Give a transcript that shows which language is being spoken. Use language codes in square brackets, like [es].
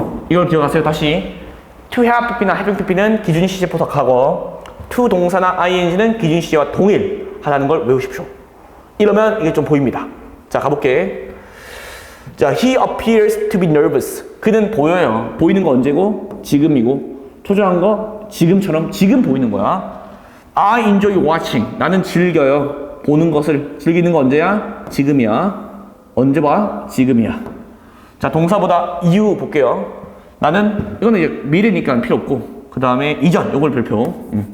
[ko] 이걸 기억하세요. 다시 to have pp나 having pp는 기준 시제보다 과거, to 동사나 ing는 기준 시제와 동일하다는 걸 외우십시오. 이러면 이게 좀 보입니다. 자, 가볼게. [en] 자, he appears to be nervous. [ko] 그는 보여요. 보이는 거 언제고? 지금이고. 초조한 거 지금처럼 지금 보이는 거야. [en] I enjoy watching. [ko] 나는 즐겨요. 보는 것을. 즐기는 거 언제야? 지금이야. 언제 봐? 지금이야. 자, 동사보다 you 볼게요. 나는, 이거는 이제 미래니까 필요 없고, 그 다음에 이전, 요걸 별표.